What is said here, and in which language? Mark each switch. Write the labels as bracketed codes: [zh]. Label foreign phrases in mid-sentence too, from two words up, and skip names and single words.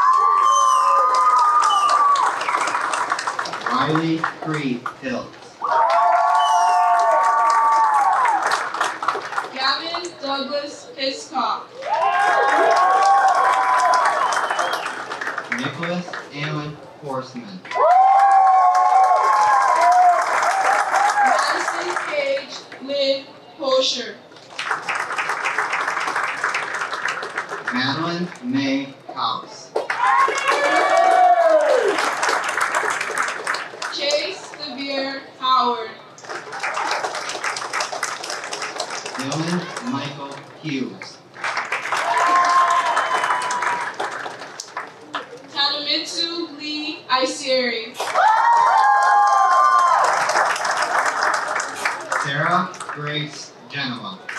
[en] Riley Creed Hill. Gavin Douglas Hiscock. Nicholas Allen Horseman. Madison Page Lynn Kosher. Madeline May House. Chase Devere Howard. Dylan Michael Hughes. Tadamitsu Lee Iseri. Sarah Grace Genoa.